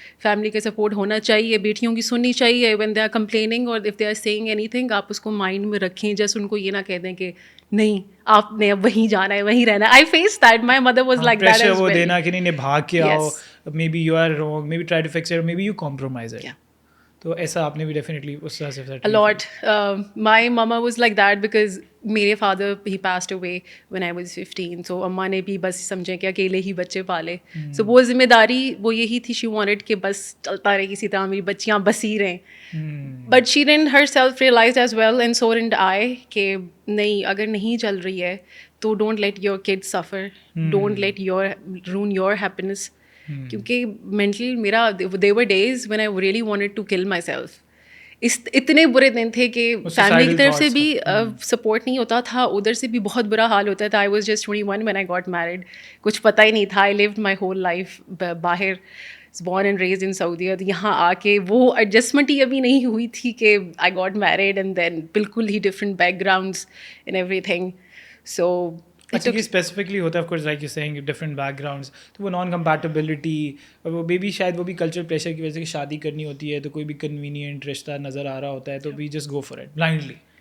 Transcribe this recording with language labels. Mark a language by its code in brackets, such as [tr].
[ur] Family کا support ہونا چاہیے, بیٹیوں کی سننی چاہیے [en] when they are complaining, [ur] اور [en] if they are seeing any thing [ur] آپ اس کو مائنڈ میں رکھیں. جسٹ ان کو یہ نہ کہہ دیں کہ نہیں آپ نے اب وہیں جانا ہے, وہیں رہنا ہے. [en] I face that, my mother was like that as [ur] وہ [en] Well. [ur] دینا کہ نہیں بھاگ کے آؤ, [en] Maybe you are wrong, maybe try to fix it, maybe you compromise it. [ur] تو ایسا آپ نے بھی ڈیفینیٹلی اس طرح سے [en] a lot. My mama was like that because [ur] میرے father [en] he passed away when I was 15. [ur] So اماں نے بھی بس سمجھیں کہ اکیلے ہی بچے پالے. So وہ ذمہ داری وہ یہی تھی, [en] she wanted [ur] کہ بس چلتا رہے کسی طرح میری بچیاں بسی رہیں. [en] But she didn't herself realize as well, and so didn't I, [ur] کہ نہیں اگر نہیں چل رہی ہے تو [en] don't let your kids suffer, don't let ruin your happiness. [ur] کیونکہ مینٹلی میرا [en] there were days when I really wanted to kill myself. [ur] اتنے برے دن تھے کہ فیملی کی طرف سے بھی سپورٹ نہیں ہوتا تھا, ادھر سے بھی بہت برا حال ہوتا تھا. [en] I was just 21 when I got married. [ur] کچھ پتہ ہی نہیں تھا. [en] I lived my whole life [ur] باہر, [en] born and raised in Saudi. [ur] یہاں آ کے وہ ایڈجسٹمنٹ ہی ابھی نہیں ہوئی تھی کہ [en] I got married and then [ur] بالکل ہی [en] different backgrounds and everything. So [ur] اچھا, یہ اسپیسیفکلی ہوتا ہے [en] of course like you seeing different backgrounds, [ur] تو وہ نان کمپیٹیبلٹی, اور وہ بے بی شاید وہ بھی کلچرل پریشر کی وجہ سے کہ شادی کرنی ہوتی ہے تو کوئی بھی کنوینئنٹ رشتہ نظر آ رہا ہوتا ہے, تو [en] We just go for it blindly.